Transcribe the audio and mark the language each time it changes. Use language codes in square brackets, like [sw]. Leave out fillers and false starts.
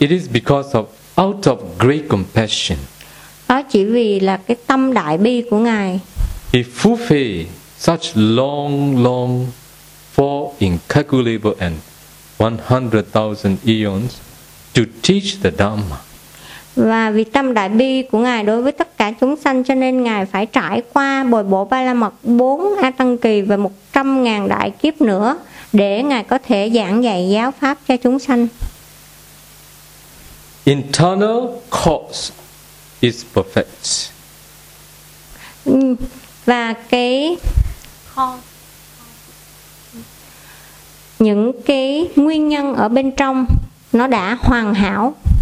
[en] It is because of out of great compassion. [vi] Đó chỉ vì là cái tâm đại bi của ngài. [en] He fulfilled such long for incalculable and 100,000 eons to teach the Dhamma. [vi] Và vì tâm đại bi của ngài đối với tất cả chúng sanh, cho nên ngài phải trải qua bồi bổ ba la mật 4 a tăng kỳ và 100,000 đại kiếp nữa để ngài có thể giảng dạy giáo pháp cho chúng sanh. [en] Internal cause is perfect. [vi] Và cái những cái nguyên nhân ở bên trong nó đã hoàn hảo.